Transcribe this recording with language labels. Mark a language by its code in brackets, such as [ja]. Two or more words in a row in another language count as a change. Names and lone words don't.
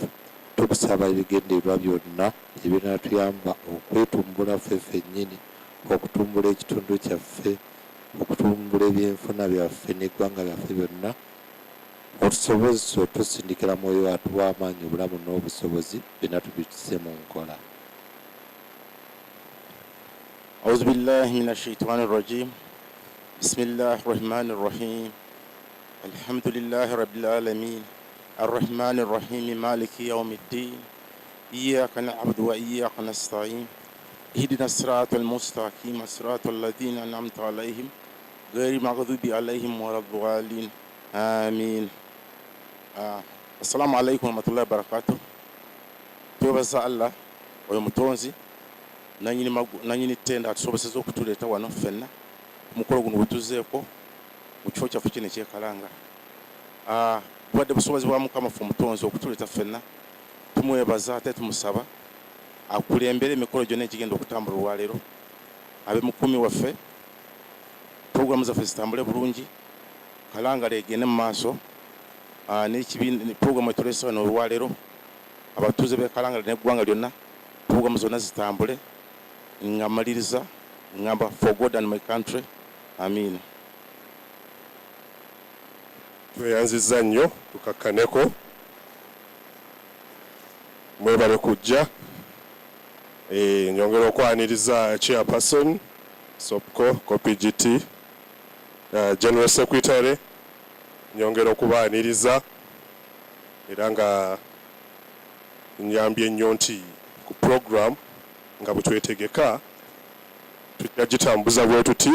[lg] Tukusaba ebigendererwa byonna ebinaatuyamba okwetumbula ffe ffennyini, okutumbula ekitundu kyaffe, okutumbula ebyenfuna byaffe n'eggwanga lyaffe byonna, otusobozesa otusindikira mwoyo atuwa amaanyi, obulamu n'obusobozi byonna tubituse mu nkola. [ar] أعوذ بالله من الشيطان الرجيم بسم الله الرحمن الرحيم الحمد لله رب العالمين الرحمن الرحيم مالك يوم الدين إياك نعبد وإياك نستعين اهدنا الصراط المستقيم صراط الذين أنعمت عليهم غير المغضوب عليهم ولا الضالين آمين. السلام عليكم ورحمة الله وبركاته. [lg] twebaza Allah oyo mutonzi nanyini tenda atusoboseza okutuleeta wano ffenna omukolo guno wetuzeeko mu kifo kyaffe kino ekyekalanga. Bwadde busobozi bwa Mukama ffe omutonzi okutuleeta ffenna, tumwebaza ate tumusaba akulembera emikolo gyonna egigenda okutambula olwaleero, abe mukumi waffe, puroguramu zaffe zitambule bulungi, Kalangala egende mu maaso, n'ekibiina puroguramu etuleese wano olwaleero, abatuuze b'e Kalangala n'eggwanga lyonna, puroguramu zonna zitambule, nga maliriza ngamba [en] for God and my country. [lg] Amin. Tweyanzizza nnyo tukakkaneko, mwebale kujja. Nyongera okwaniriza chairperson Sopgco Kopgt, [en] general secretary, [lg] nyongera okubaaniriza era nga nyambye nnyo nti ku program nga bwetwetegeka tujja gitambuza bwe tuti.